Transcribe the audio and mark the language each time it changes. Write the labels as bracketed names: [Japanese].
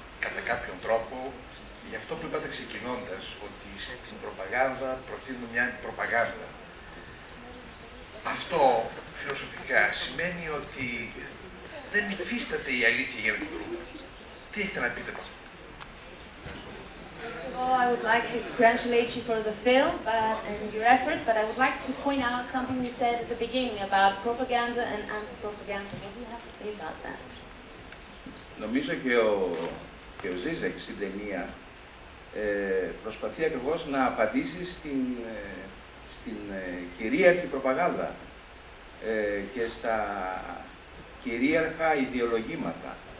[Greek] κατά κάποιον τρόπο, γι' αυτό που είπατε ξεκινώντας, ότι στην προπαγάνδα προτείνουμε μια αντιπροπαγάνδα. Αυτό φιλοσοφικά σημαίνει ότι δεν υφίσταται η αλήθεια για να την βρούμε. Τι έχετε να πείτε από αυτό? [English] First of all, I would like to congratulate you for the film and your effort, but I would like to point out something you said at the beginning about propaganda and anti-propaganda. What do you have to say about that? [Greek] Νομίζω και ο Ζίζεκ στην ταινία προσπαθεί ακριβώς να απαντήσει στην κυρίαρχη προπαγάνδα και στα κυρίαρχα ιδεολογήματα.